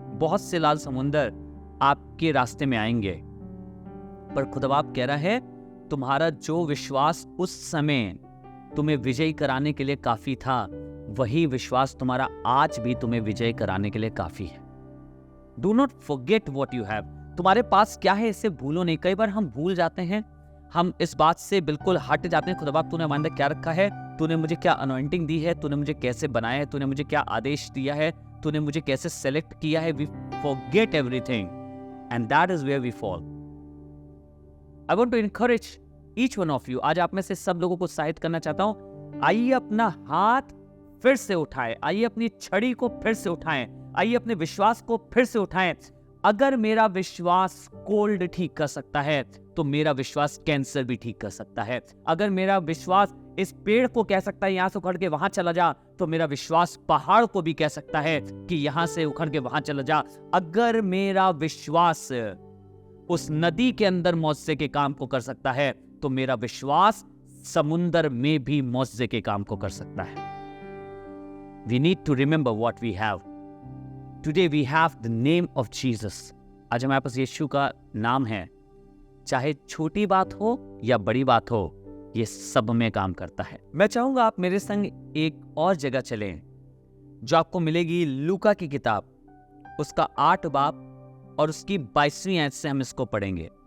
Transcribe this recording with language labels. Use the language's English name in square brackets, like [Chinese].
[Hindi] बहुत से लाल समुंदर आपके रास्ते में आएंगे, पर खुदाबाप कह रहा है तुम्हारा जो विश्वास उस समय तुम्हें विजयी कराने के लिए काफी था, वही विश्वास तुम्हारा आज भी तुम्हें विजय कराने के लिए काफी है। [English] do not forget what you have, [Hindi] तुम्हारे पास क्या है इसे भूलो नहीं। कई बार हम भूल जाते हैं, हम इस बात से बिल्कुल हट जाते हैं। खुदाबाप तूने हमारे अंदर क्या रखा है, तूने मुझे क्या अनॉइंटिंग दी है, तूने मुझे कैसे बनाया है, तूने मुझे क्या आदेश दिया है, तूने मुझे कैसे सेलेक्ट किया है। [English] We forget everything and that is where we fall। I want to encourage each one of you, [Hindi] आज आप में से सब लोगों को उत्साहित करना चाहता हूं, आइए अपना हाथ फिर से उठाएं, आइए अपनी छड़ी को फिर से उठाएं, आइए अपने विश्वास को फिर से उठाएं। अगर मेरा विश्वास कोल्ड ठीक कर सकता है तो मेरा विश्वास कैंसर भी ठीक कर सकता है। अगर मेरा विश्वास इस पेड़ को कह सकता है यहां से उखड़ के वहां चला जा, तो मेरा विश्वास पहाड़ को भी कह सकता है कि यहां से उखड़ के वहां चला जा। अगर मेरा विश्वास उस नदी के अंदर मौजज़े के काम को कर सकता है, तो मेरा विश्वास समुंदर में भी मौजज़े के काम को कर सकता है। [English] We need to remember what we have. Today we have the name of Jesus. [Hindi] आज हमारे पास यीशु का नाम है। चाहे छोटी बात हो या बड़ी बात हो, ये सब में काम करता है। मैं चाहूंगा आप मेरे संग एक और जगह चलें, जो आपको मिलेगी लूका की किताब, उसका 8 बाब और उसकी 22वीं आयत से हम इसको पढ़ेंगे।